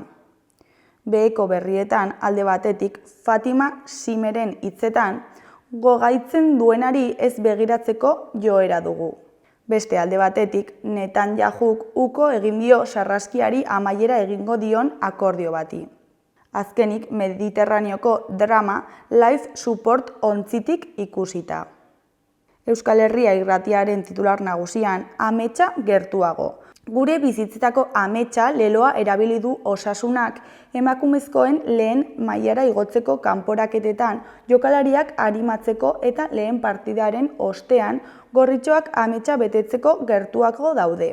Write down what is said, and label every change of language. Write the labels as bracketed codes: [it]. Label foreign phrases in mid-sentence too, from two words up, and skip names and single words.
[eu] Beheko berrietan alde batetik Fatima Simeren hitzetan, gogaitzen duenari ez begiratzeko joera dugu. Beste alde batetik, Netanyahuk uko egin dio sarraskiari amaiera egingo dion akordio bati. Azkenik, Mediterraneoko drama life support ontzitik ikusita. Euskal Herria irratiaren titular nagusian, ametsa gertuago. Gure bizitzetako ametsa leloa erabili du Osasunak, emakumezkoen lehen mailara igotzeko kanporaketetan, jokalariak animatzeko eta lehen partidaren ostean, gorritxoak ametsa betetzeko gertuako daude.